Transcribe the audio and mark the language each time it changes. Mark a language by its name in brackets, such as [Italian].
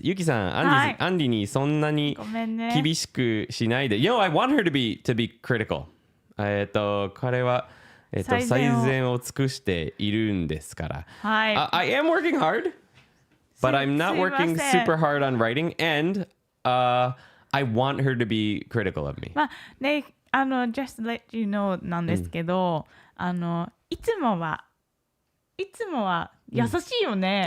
[Japanese] ユキさん、アンディにそんなに厳しくしないで。 [English] You know, I want her to be critical. [Japanese] 彼は、最善を尽くしているんですから。はい。 [English] I am working hard, but I'm not working super hard on writing, and I want her to be critical of me. [Japanese] まあね、 [English] just let you know [Japanese] なんですけど、いつもは優しいよね。